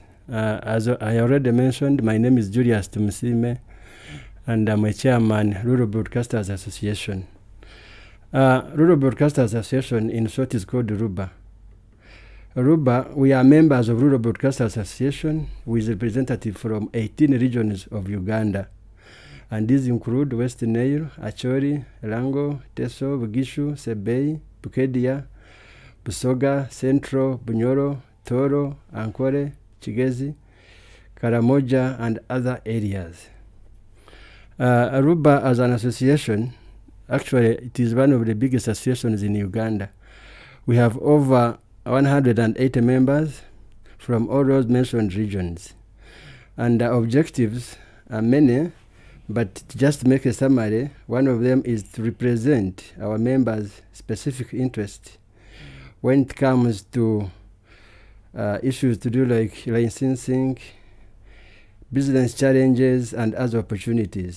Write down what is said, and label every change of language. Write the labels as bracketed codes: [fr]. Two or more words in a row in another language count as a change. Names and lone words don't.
[en] As I already mentioned, my name is Julius Tumusime, and I'm a chairman, Rural Broadcasters Association. Rural Broadcasters Association, in short, is called RUBA. RUBA, we are members of Rural Broadcasters Association with representatives from 18 regions of Uganda. And these include West Nile, Acholi, Rango, Teso, Bugishu, Sebei, Bukedia, Busoga, Central, Bunyoro, Toro, Ankole, Chigezi, Karamoja, and other areas. Aruba as an association, actually it is one of the biggest associations in Uganda. We have over 180 members from all those mentioned regions. And the objectives are many, but just to make a summary, one of them is to represent our members' specific interest when it comes to issues to do like licensing, business challenges, and other opportunities.